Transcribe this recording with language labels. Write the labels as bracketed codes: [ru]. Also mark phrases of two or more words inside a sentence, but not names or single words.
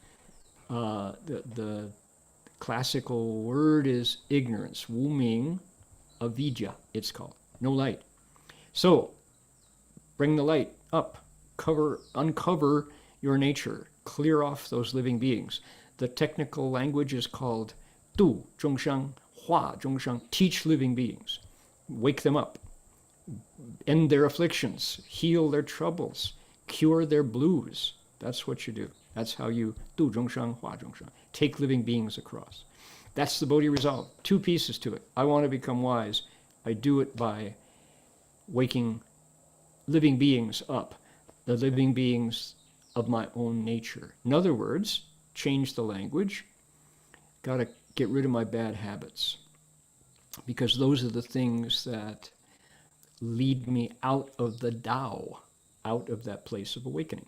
[en] The classical word is ignorance, [zh] 无明, [en] avidya, it's called, no light. So bring the light up, uncover your nature, clear off those living beings. The technical language is called [zh] 度众生，化众生, [en] teach living beings, wake them up, end their afflictions, heal their troubles, cure their blues. That's what you do. That's how you [zh] 度众生，化众生, [en] take living beings across. That's the Bodhi resolve. Two pieces to it. I want to become wise. I do it by waking living beings up, the living beings of my own nature. In other words, change the language. Got to get rid of my bad habits, because those are the things that lead me out of the Tao, out of that place of awakening.